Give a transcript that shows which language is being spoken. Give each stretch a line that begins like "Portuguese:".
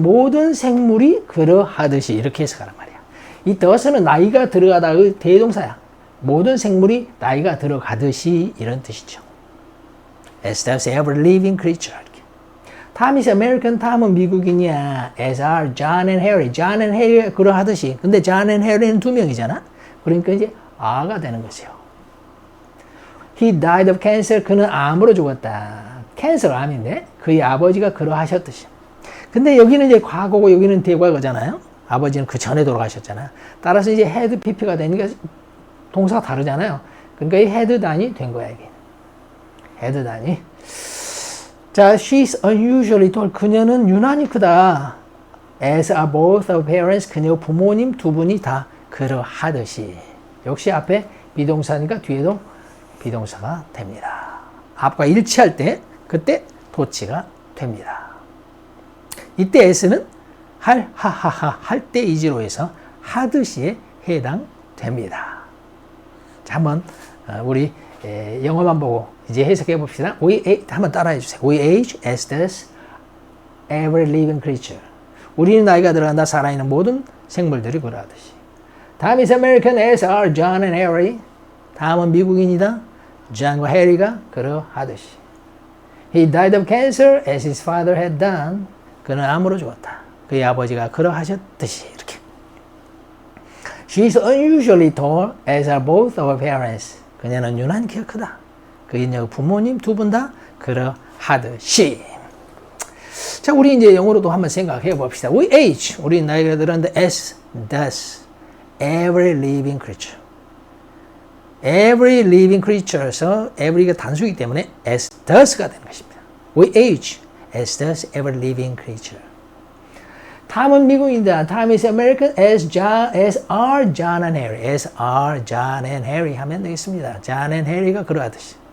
Korean: 모든 생물이 그러하듯이 이렇게 해석하란 말이야. 이 does는 나이가 들어가다의 대동사야. 모든 생물이 나이가 들어가듯이 이런 뜻이죠.
English: As does every living creature. Tom is American.
Korean: 탐은 미국인이야.
English: As are John and Harry.
Korean: John and Harry가 그러하듯이. 근데 John and Harry는 두 명이잖아. 그러니까 이제 are가 되는 거죠.
English: He died of cancer.
Korean: 그는 암으로 죽었다. 캔서 암인데 그의 아버지가 그러하셨듯이. 근데 여기는 이제 과거고 여기는 대과거잖아요. 아버지는 그 전에 돌아가셨잖아. 따라서 이제 had pp가 되니까 동사가 다르잖아요. 그러니까 이 had done이 된 거야 이게.
English: had done이. 자, she's unusually tall.
Korean: 그녀는 유난히 크다.
English: As are both of parents.
Korean: 그녀 부모님 두 분이 다 그러하듯이. 역시 앞에 비동사니까 뒤에도 비동사가 됩니다. 앞과 일치할 때 그때 도치가 됩니다. 이때 s는 할, 하하하 할 때 이지로 해서 하듯이에 해당됩니다. 자, 한번 우리 영어만 보고 이제 해석해 봅시다. 한번 따라해 주세요.
English: We age as does every living creature.
Korean: 우리는 나이가 들어간다. 살아있는 모든 생물들이 그러하듯이.
English: 다음 is American as are John and Harry.
Korean: 다음은 미국인이다. John과 Harry가 그러하듯이.
English: He died of cancer as his father had done.
Korean: 그는 암으로 죽었다. 그의 아버지가 그러하셨듯이 이렇게.
English: She is unusually tall as are both of her parents.
Korean: 그녀는 유난히 키가 크다. 그녀 부모님 두 분 다 그러하듯이. 자, 우리 이제 영어로도 한번 생각해 봅시다.
English: We age.
Korean: 우리 나이가 들었는데
English: as does every living creature.
Korean: Every living creature에서 every가 단수이기 때문에 as does가 되는 것입니다.
English: We age as does every living creature.
Korean: 탐은 미국인이다.
English: Tom is American as are John and Harry. As are John and Harry
Korean: 하면 되겠습니다.
English: John and Harry가
Korean: 그러하듯이.